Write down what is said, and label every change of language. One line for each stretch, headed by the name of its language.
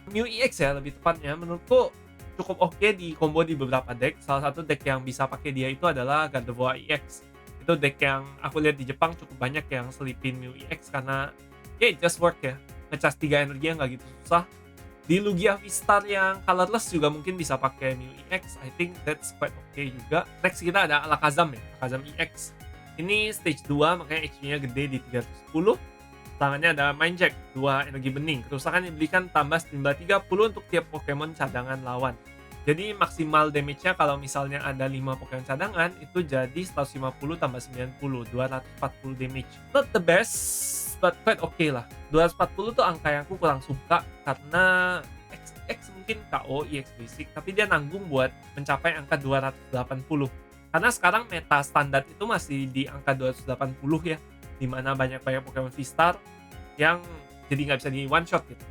Indonesian: Mew EX ya lebih tepatnya, menurutku cukup oke di combo di beberapa deck. Salah satu deck yang bisa pakai dia itu adalah Gardevoir EX. Itu deck yang aku lihat di Jepang cukup banyak yang selipin Mew EX karena
English: it just work
Indonesian: ya. Ngecas 3 energi yang gak gitu susah. Di Lugia V-Star yang colorless juga mungkin bisa pakai Mew EX.
English: I think that's quite okay juga.
Indonesian: Next kita ada Alakazam ya, Alakazam EX. Ini stage 2, makanya HP-nya gede di 310. Tangannya ada Mind Jack, 2 energi bening. Kerusakan yang diberikan tambah 30 untuk tiap Pokemon cadangan lawan. Jadi maksimal damage-nya kalau misalnya ada 5 Pokemon cadangan, itu jadi 150 tambah 90, 240 damage.
English: Not the best, but quite okay lah.
Indonesian: 240 tuh angka yang aku kurang suka, karena X mungkin KO, EX basic, tapi dia nanggung buat mencapai angka 280. Karena sekarang meta standar itu masih di angka 280 ya, dimana banyak Pokemon V-Star yang jadi nggak bisa di one shot gitu.